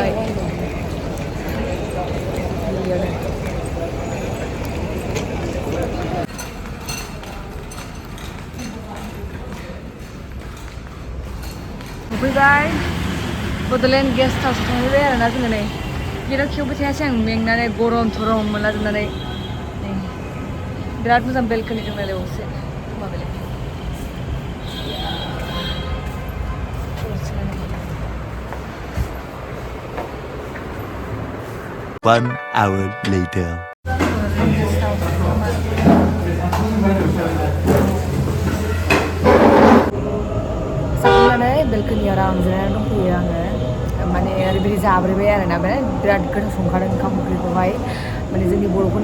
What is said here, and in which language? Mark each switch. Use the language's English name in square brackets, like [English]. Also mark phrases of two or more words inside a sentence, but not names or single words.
[Bodo] फैबाय बड'लेण्ड गेस्ट हाउसआव थांफैबाय आरोना जोङो नै गेटआव खेवबाय थायासै आं मेंनानै गरम थरम मोनलाजोबनानै नै बिराद मोजां बेलकनि दं नालाय बावसो [English] One hour later. [Bodo] बेलकनि आराम जिरायनानै दंफैयो आङो माने ओरैबायदि जाब्रैबाय आरोना बिराद गोथाव संखादों ओंखाम ओंख्रिखौहाय माने जोंनि बर'फोरनि